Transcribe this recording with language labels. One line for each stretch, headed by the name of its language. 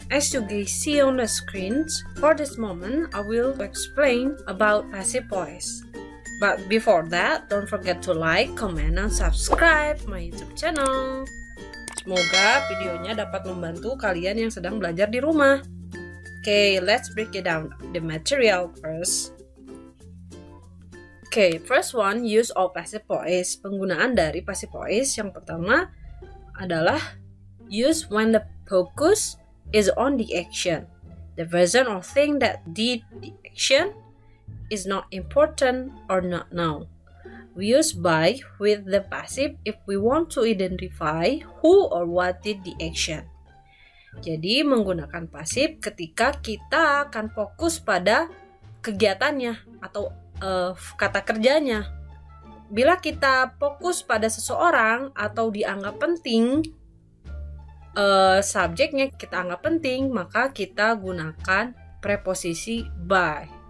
English: As you guys see on the screens, for this moment I will explain about passive voice. But before that, don't forget to like, comment, and subscribe my YouTube channel.
Indonesian: Semoga videonya dapat membantu kalian yang sedang belajar di rumah.
English: Okay, let's break it down the material first. Okay, first one, use of passive voice.
Indonesian: Penggunaan dari passive voice yang pertama adalah
English: use when the focus is on the action. The person or thing that did the action is not important or not known. We use by with the passive if we want to identify who or what did the action.
Indonesian: Jadi menggunakan pasif ketika kita akan fokus pada kegiatannya atau kata kerjanya. Bila kita fokus pada seseorang atau dianggap penting, subjeknya kita anggap penting, maka kita gunakan preposisi by.